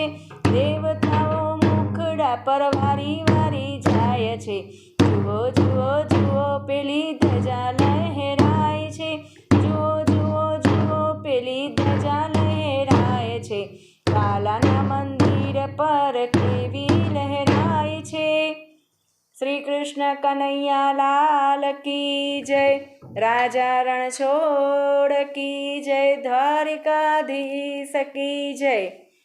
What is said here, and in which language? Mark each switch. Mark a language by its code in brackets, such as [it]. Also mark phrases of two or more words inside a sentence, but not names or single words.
[gu] દેવતાઓ મુખડા પર વારી વારી જાય છે। જુઓ જુઓ જુઓ પેલી ધજા લહેરાય છે, જુઓ જુઓ જુઓ પેલી ધજા લહેરાય છે, વાલાના મંદિર પર કેવી લહેરાય છે। [hi] श्री कृष्ण कन्हैया लाल की जय। राजा रण छोड़ की जय, द्वारिकाधीश की जय।